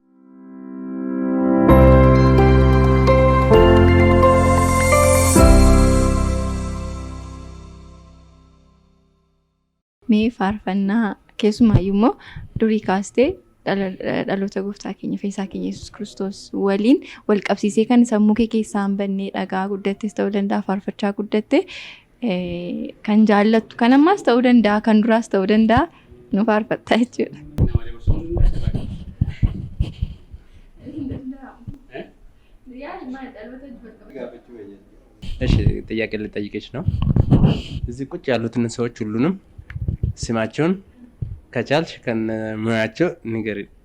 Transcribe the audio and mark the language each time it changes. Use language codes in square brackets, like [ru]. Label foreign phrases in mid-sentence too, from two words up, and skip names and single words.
[om] Mee faarfannaa keessumaayyuu immoo durii kaastee dhaloota gooftaa keenya fayyisaa keenya Yesuus Kiristoos waliin wal qabsiisee kan sammuu kee keessaa hin bannee dhagaa guddattes ta'uu danda'a faarfachaa guddatte kan jaallattu kan ammaas ta'uu danda'a kan duraas ta'uu danda'a nu faarfattaa jechuudha. [am] እሺ ጥያቄ ልጠይቅሽ ነው። እዚህ ቁጭ ያሉትን ሰዎች ሁሉንም ስማቸውን ከቻልሽ ከነሙያቸው ንገሪኝ።